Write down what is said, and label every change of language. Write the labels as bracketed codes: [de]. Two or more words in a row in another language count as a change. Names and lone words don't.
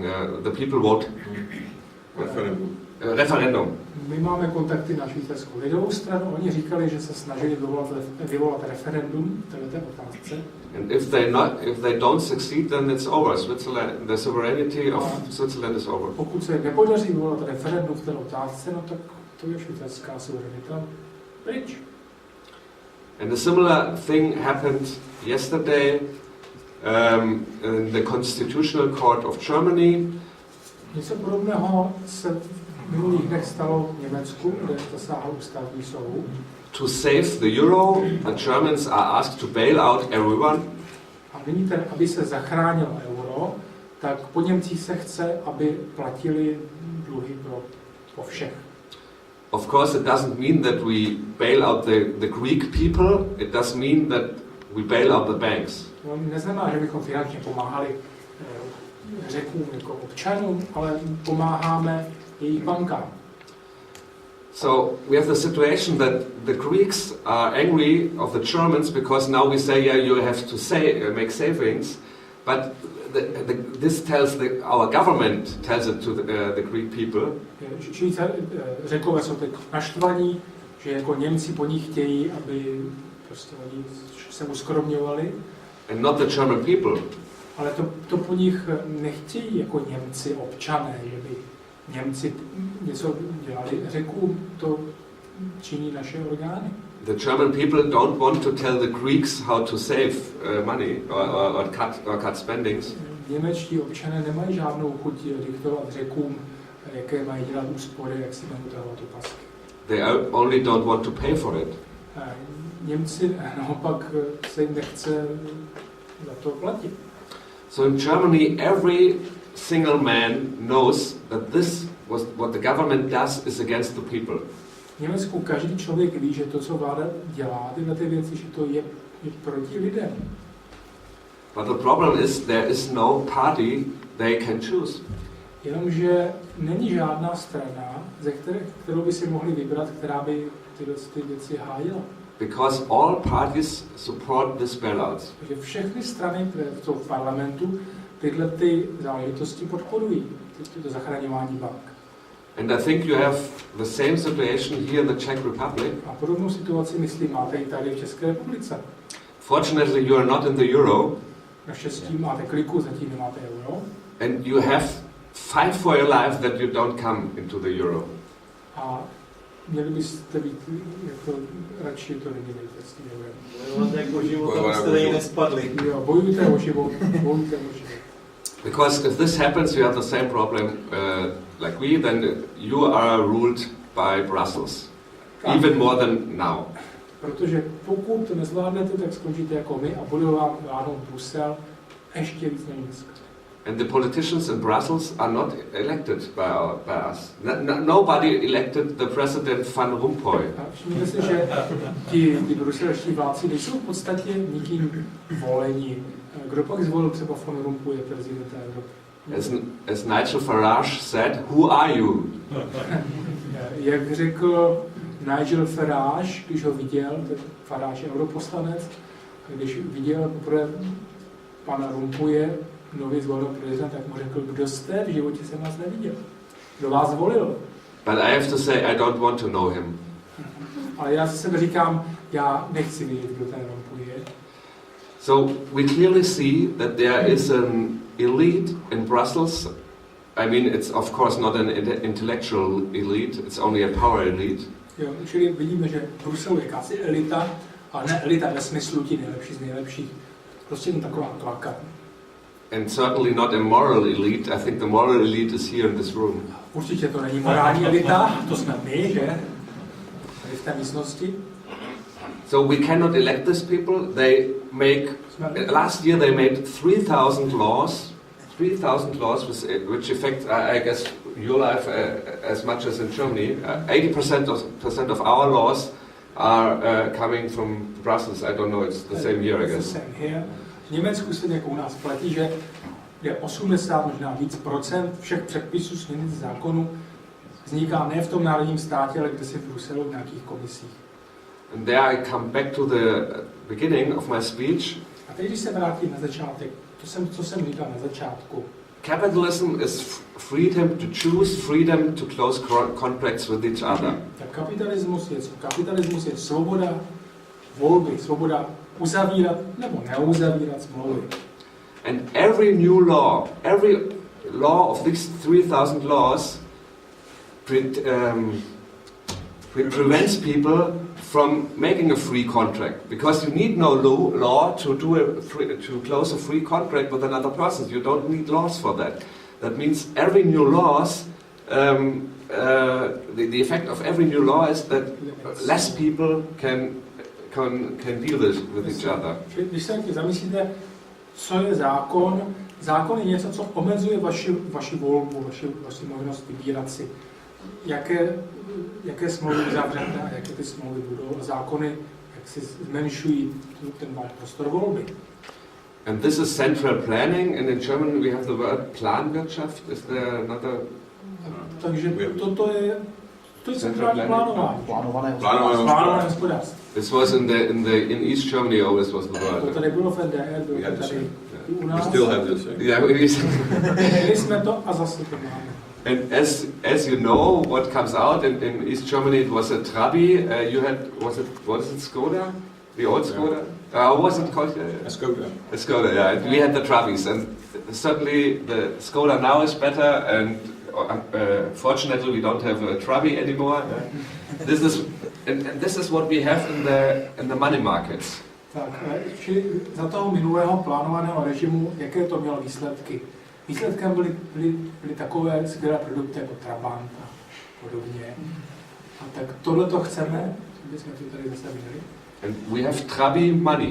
[en] The people vote. Referendum. [cs] My máme kontakty na švýcarskou lidovou stranu, oni říkali, že se snažili vyvolat referendum v této otázce. [en] And if they don't succeed, then it's over. Switzerland, the sovereignty of Switzerland is over. [cs] Pokud se nepodaří vyvolat referendum v té otázce, no tak to je švýcarská suverenita pryč. [en] And a similar thing happened yesterday in the Constitutional Court of Germany. [cs] Něco podobného se v minulých dnech stalo v Německu, kde zasáhl ústavní soud. [en] To save the euro, the Germans are asked to bail out everyone. [cs] A nyní aby se zachránilo euro, tak po Němcích se chce, aby platili dluhy po všech. [en] Of course, it doesn't mean that we bail out the Greek people. It does mean that we bail out the banks. [cs] No, neznamená, že bychom finančně pomáhali Řekům jako občanům, ale pomáháme jejich bankám. [en] So we have the situation that the Greeks are angry of the Germans because now we say, yeah, you have to make savings, but this tells our government tells it to the Greek people. [cs] Řekové jsou teď naštvaní, že jako Němci po nich chtějí, aby prostě oni se uskromňovali. [en] And not the German people. [cs] Ale to po nich nechtějí jako Němci občané, že by Němci něco dělali. Řekům to činí naše orgány. [en] The German people don't want to tell the Greeks how to save money or cut spendings. [cs] Němečtí občané nemají žádnou chuť diktovat Řekům, jaké mají dělat úspory, jak si mají utahovat opasky. [en] They only don't want to pay for it. [cs] Němci naopak se jim nechce za to platit. [en] So in Germany, every single man knows that what the government does is against the people. [cs] V Německu každý člověk ví, že to, co vláda dělá, tyhle ty věci, že to je proti lidem. [en] But the problem is there is no party they can choose. [cs] Jenomže není žádná strana, kterou by si mohli vybrat, která by ty věci hájila. [en] Because all parties support this bailouts. [cs] Takže všechny strany, které jsou v parlamentu, tyhle ty záležitosti podporují, to zachraňování bank. [en] And I think you have the same situation here in the Czech Republic. [cs] A podobnou situaci, myslím, máte i tady v České republice. [en] Fortunately, you are not in the euro. [cs] Naštěstí máte kliku, zatím nemáte euro. [en] And you have fight for your life that you don't come into the euro. [cs] A měli byste být jako radši to nedělejte s tím eurem. Bojujete o život, abyste nespadli. Jo, bojujte o život, bojujte o život. [en] Because if this happens, you have the same problem like we, then you are ruled by Brussels. Even more than now. [cs] Protože pokud to nezvládnete, tak skončíte jako my a bude vám vládnout Brusel ještě víc než dneska. [en] And the politicians in Brussels are not elected by us. Nobody elected the president Van Rompuy. [cs] Všimněte si, že ti bruselští vládci nejsou v podstatě nikým volení. Kdo pak zvolil třeba Van Rompuy prezidenta Evropy? [en] As Nigel Farage said, who are you? [cs] Jak řekl Nigel Farage, když ho viděl, Farage je europoslanec, když viděl poprvé pana Rompuye, nově zvolil prezident, tak mu řekl, kdo jste, v životě jsem vás neviděl. Kdo vás zvolil? [en] But I have to say, I don't want to know him. [cs] Ale já si sebe říkám, já nechci vědět, kdo ten Rompuy je. [en] So we clearly see that there is an elite in Brussels. I mean, it's of course not an intellectual elite, it's only a power elite. [cs] Jo, čili vidíme, že v Bruselu je jakási elita, ale ne elita ve smyslu ti nejlepší z nejlepších. Prostě jen taková klaka. [en] And certainly not a moral elite. I think the moral elite is here in this room. [cs] Určitě to není morální elita, to jsme my, že? Tady v té místnosti. [en] So we cannot elect these people. They make, last year they made 3,000 laws, which affect, I guess, your life as much as in Germany. 80% of our laws are coming from Brussels. I don't know, it's the same here, I guess. [cs] V Německu se jako u nás platí, že je 80, možná víc procent všech předpisů, směrnic, zákonů vzniká ne v tom národním státě, ale kde si v Bruselu v nějakých komisích. [en] And there I come back to the beginning of my speech. [cs] A teď, když se vrátím na začátek, co jsem říkal na začátku. [en] capitalism is freedom to choose, freedom to close contracts with each other. [cs] Tak kapitalismus je co? Kapitalismus je svoboda volby, svoboda uzavírat nebo neuzavírat smlouvy. [en] And every new law, every law of these 3,000 laws prevents people from making a free contract, because you need no law to close a free contract with another person. You don't need laws for that. That means every new laws, the effect of every new law is that less people can deal with each other. [cs] Když se zamyslíte, co je zákon, zákon je něco, co omezuje vaši volbu, vaši možnost vybírat si, jaké smlouvy uzavřete a jaké ty smlouvy budou. A zákony, jak si zmenšují ten váš prostor volby. [en] And this is central planning, and in German we have the word Planwirtschaft. Is there another? [cs] Takže to je centrální plánování. Plánované hospodářství. [en] This was in East Germany always was the word. [cs] To tady bylo v NDR, bylo to tady u nás. [en] We still have this. Yeah, [cs] Měli jsme to a zase to máme. [en] And as you know, what comes out in East Germany, it was a Trabi. You had was it Skoda, the old Skoda? How was it called? A Skoda. A Skoda, yeah. We had the Trabis, and certainly the Skoda now is better. And fortunately, we don't have a Trabi anymore. This is what we have in the money markets. [cs] Tak, čili za toho minulého plánovaného režimu, jaké to mělo výsledky? Výsledkem byly takové skvělé produkty jako Trabant a podobně. A tak tohle to chceme, aby jsme to tady zase měli. [en] And we have Trabi money.